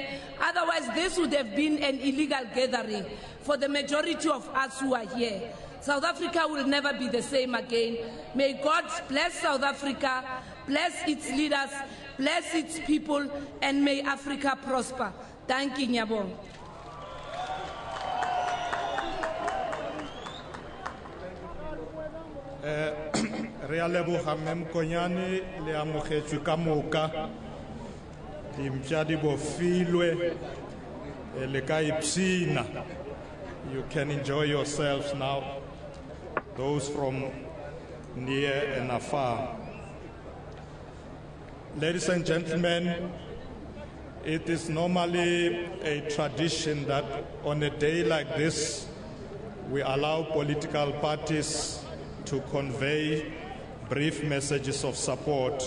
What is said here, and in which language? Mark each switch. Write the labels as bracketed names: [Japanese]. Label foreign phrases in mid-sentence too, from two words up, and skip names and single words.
[English] Otherwise, this would have been an illegal gathering for the majority of us who are here. South Africa will never be the same again. May God bless South Africa, bless its leaders, bless its people, and may Africa prosper. Thank you, Nyabong. [Tswana] Re a leboga Mmemkonyane le amogetswe ka moka dimpša di bofilwe le ka ipsina. [English] You can enjoy yourselves now, those from near and afar. Ladies and gentlemen, it is normally a tradition that on a day like this we allow political parties to convey brief messages of support.